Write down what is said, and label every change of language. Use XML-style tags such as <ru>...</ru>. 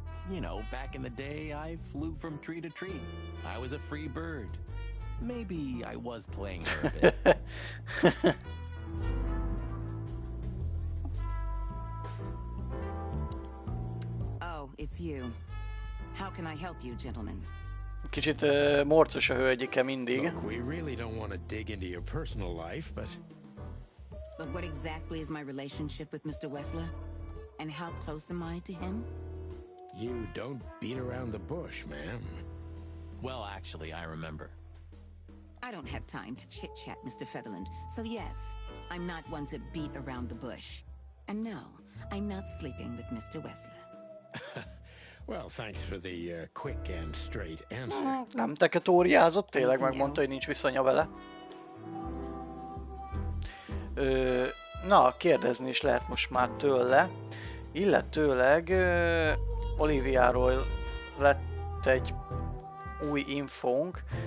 <en>You know, back in the day, I flew from tree to tree. I was a free bird. Maybe I was playing her a bit. It's you. How can I help you, gentlemen?</en> <hu>Kicsit morcos a hölgyike mindig.</hu> <en>Look, we really don't want to dig into your personal life, but what exactly is my relationship with Mr. Wessler? And how close am I to him? You don't beat around the bush, ma'am. Well, actually, I remember. I don't have time to chit-chat, Mr. Featherland. So yes, I'm not one to beat around the bush. And no, I'm not sleeping with Mr. Wessler. Well, thanks for the quick and straight answer.</en> <hu>Nem teketóriázott, tényleg megmondta, hogy nincs viszonya vele. Na, kérdezni is lehet most már tőle. Illetőleg Oliviáról lett egy új infónk.</hu>